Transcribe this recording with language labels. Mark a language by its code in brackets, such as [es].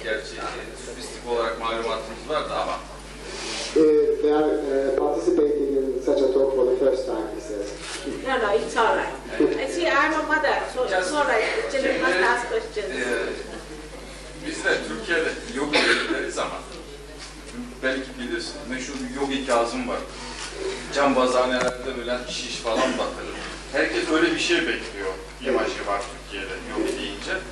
[tr] Gerçi sofistik olarak malumatımız vardı ama. [en] They are participating in such a talk for the first time, he says. No, it's all right. I see, I'm a mother, so it's all right. The children must ask questions. [tr] Biz de Türkiye'de yogi deriz ama belki bilirsin, meşhur bir yogi Kazım var. Cambazhanelerde böyle şiş falan batırır. Herkes öyle bir şey bekliyor. İmajı var Türkiye'de yogi deyince.